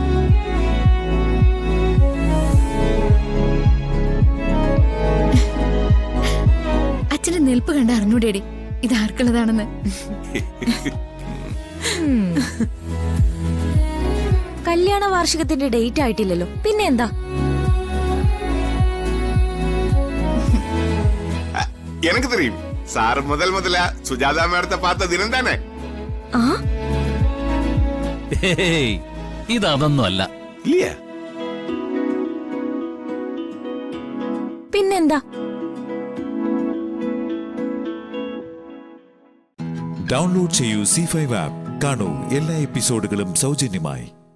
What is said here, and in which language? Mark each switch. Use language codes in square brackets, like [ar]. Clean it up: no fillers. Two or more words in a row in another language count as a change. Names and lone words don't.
[ml] അച്ഛന്റെ നിൽപ്പ് കണ്ട് അറിഞ്ഞൂടേടി ഇത് ആർക്കുള്ളതാണെന്ന്. കല്യാണ വാർഷികത്തിന്റെ ഡേറ്റ് ആയിട്ടില്ലല്ലോ, പിന്നെ എന്താ? [ta] எனக்கு தெரியும். சார் முதல்ல சுஜாதா மேடத்தை பார்த்த தினம் தானே? [ml] ഇതൊന്നും അല്ല. ഇല്ല. പിന്നെന്താ? ഡൗൺലോഡ് ചെയ്യൂ C5 ആപ്പ്. കാണൂ എല്ലാ എപ്പിസോഡുകളും സൗജന്യമായി.